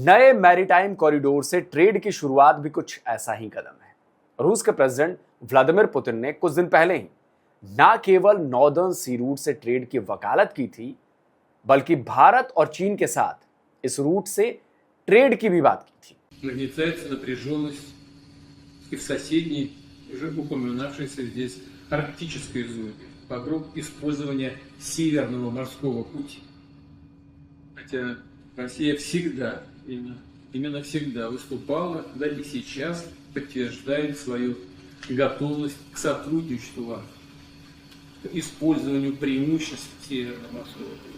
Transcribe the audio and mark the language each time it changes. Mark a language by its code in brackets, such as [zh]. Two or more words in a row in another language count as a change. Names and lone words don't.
[hi] नए [en] maritime corridor [hi] से ट्रेड की शुरुआत भी कुछ ऐसा ही कदम है। रूस के प्रेसिडेंट व्लादिमीर पुतिन ने कुछ दिन पहले ही ना केवल नॉर्दर्न सी रूट से ट्रेड की वकालत की थी, बल्कि भारत और चीन के साथ इस रूट से ट्रेड की भी बात की थी। [ru] Нагнетается напряженность и в соседней, уже упоминавшейся здесь арктической зоне вокруг использования Северного морского пути. Хотя Россия всегда, именно всегда выступала, да и сейчас подтверждает свою готовность к сотрудничеству, к использованию преимуществ Северного морского пути.